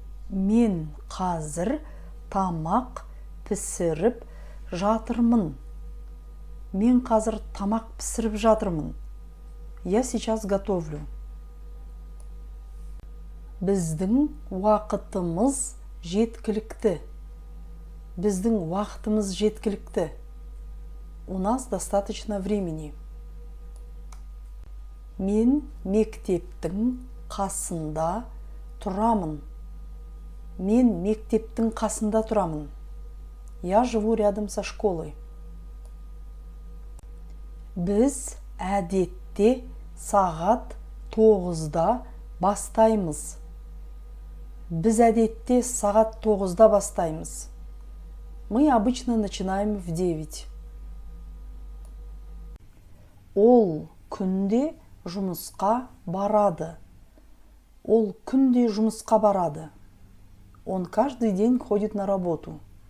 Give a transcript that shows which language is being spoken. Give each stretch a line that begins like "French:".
Kazakh: Мен қазір тамақ пісіріп жатырмын. Мен қазір тамақ пісіріп жатырмын.
Russian: Я сейчас готовлю.
Kazakh: Біздің уақытымыз жеткілікті. Біздің уақытымыз жеткілікті.
Russian: У нас достаточно времени.
Kazakh: Мен мектептің қасында тұрамын. Мен мектептің қасында тұрамын.
Russian: Я живу рядом со школой.
Kazakh: Біз әдетте сағат 9-да бастаймыз. Біз әдетте сағат 9-да бастаймыз.
Russian: Мы обычно начинаем в 9.
Kazakh: Ол күнде жұмысқа барады. Ол күнде жұмысқа барады.
Russian: Он каждый день ходит на работу.